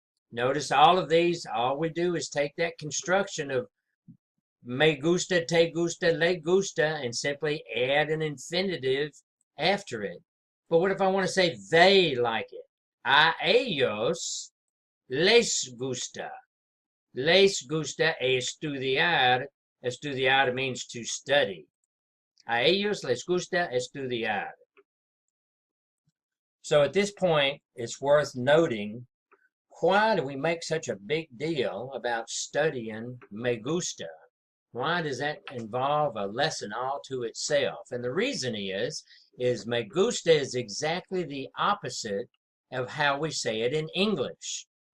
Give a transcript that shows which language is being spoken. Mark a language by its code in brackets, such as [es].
[en] Notice all of these, all we do is take that construction of [es] me gusta, te gusta, le gusta, [en] and simply add an infinitive after it. But what if I want to say they like it? [es] A ellos les gusta. Les gusta estudiar. Estudiar [en] means to study. [es] A ellos les gusta estudiar. [en] So at this point, it's worth noting, why do we make such a big deal about studying me gusta? Why does that involve a lesson all to itself? And the reason is me gusta is exactly the opposite of how we say it in English.